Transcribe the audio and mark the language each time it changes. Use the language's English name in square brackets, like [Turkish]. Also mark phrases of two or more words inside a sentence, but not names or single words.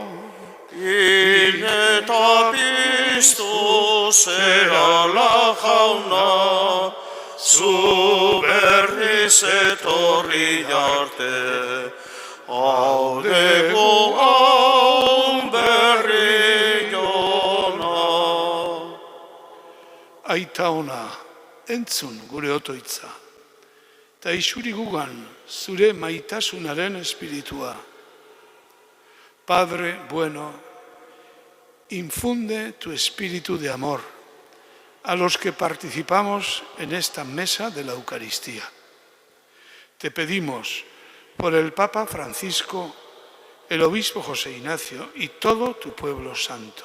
[Basque] Hil eta piztu zerala jauna, zu berriz etorri arte, hau dugu hau berri jona. Aita ona, entzun gure otoitza. Eta isuri gugan zure maitasunaren espiritua. [Spanish] Padre bueno, infunde tu espíritu de amor a los que participamos en esta mesa de la Eucaristía. Te pedimos por el Papa Francisco, el Obispo José Ignacio y todo tu pueblo santo.